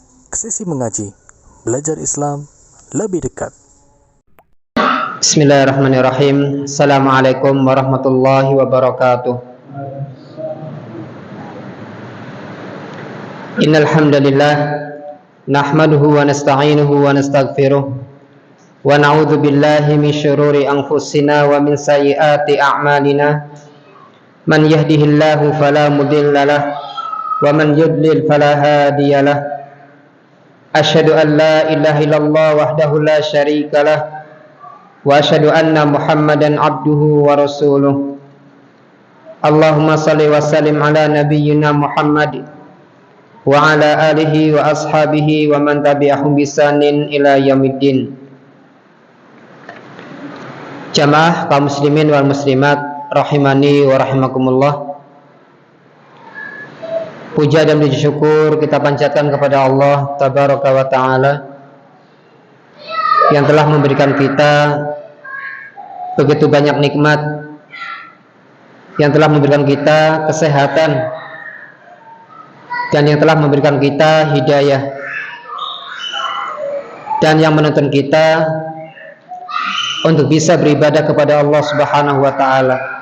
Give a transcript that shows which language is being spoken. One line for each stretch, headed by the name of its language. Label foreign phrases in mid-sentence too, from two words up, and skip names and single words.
Indonesian: Sesi mengaji, belajar Islam lebih dekat.
Arabic: بسم الله الرحمن الرحيم السلام عليكم ورحمة الله وبركاته. إن الحمد لله نحمده ونستعينه ونستغفره ونعوذ بالله من شرور أنفسنا ومن سيئات أعمالنا. من يهده الله فلا مضل له ومن يضلل فلا هادي له. أشهد أن لا إله إلا الله وحده لا شريك له وأشهد أن محمدا عبده ورسوله. اللهم صل وسلم على نبينا محمد وعلى آله وأصحابه ومن تبعهم بإحسان إلى يوم الدين.
Indonesian: Jamaah kaum
Arabic: المسلمين والمسلمات رحمني ورحمكم الله.
Indonesian: Puja dan puji syukur kita panjatkan kepada Allah
Arabic: تبارك وتعالى
Indonesian: yang telah memberikan kita begitu banyak nikmat, yang telah memberikan kita kesehatan, dan yang telah memberikan kita hidayah, dan yang menuntun kita untuk bisa beribadah kepada Allah
Arabic: سبحانه وتعالى.